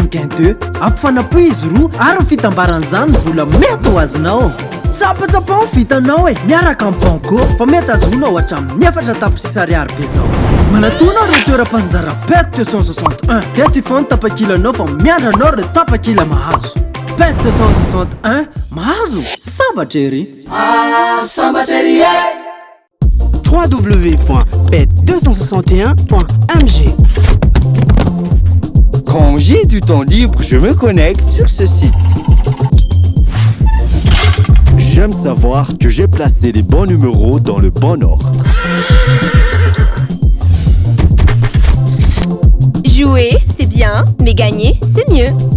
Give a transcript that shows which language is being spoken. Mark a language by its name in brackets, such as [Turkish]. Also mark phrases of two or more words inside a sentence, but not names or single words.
[Malagasy] ny gain 2 ampifanapo izy roa ary fitambaran'izany ny vola mety ho azinao tsapatsapao vitanao miaraka amin'ny bango fa mety azonao hatramin'ny 4 tapisisa ariary be zao manatona reo toeram-panjara bet 261 dia tsy fano tapakilanao fa miandranao reo tapakila mahazo bet 261 mahazo sambatra ery sambatra ery www.bet261.mg. [French] Quand j'ai du temps libre, je me connecte sur ce site. J'aime savoir que j'ai placé les bons numéros dans le bon ordre. Jouer, c'est bien, mais gagner, c'est mieux.